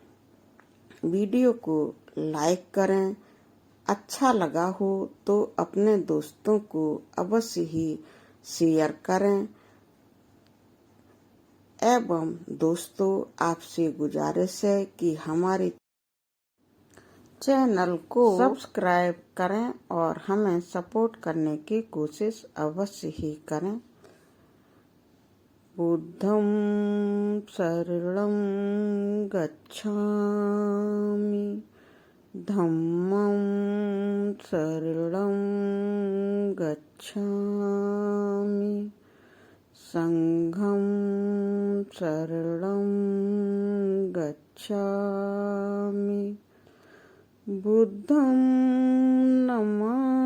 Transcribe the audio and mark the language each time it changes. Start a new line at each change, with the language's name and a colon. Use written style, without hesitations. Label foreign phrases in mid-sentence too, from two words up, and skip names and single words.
Hindi: वीडियो को लाइक करें, अच्छा लगा हो तो अपने दोस्तों को अवश्य ही शेयर करें एवं दोस्तों आपसे गुजारिश है कि हमारे चैनल को सब्सक्राइब करें और हमें सपोर्ट करने की कोशिश अवश्य ही करें।
Pali: बुद्धं शरणं गच्छामि, धम्मं शरणं गच्छामि, संघं शरणं गच्छामि, बुद्धं नमामि,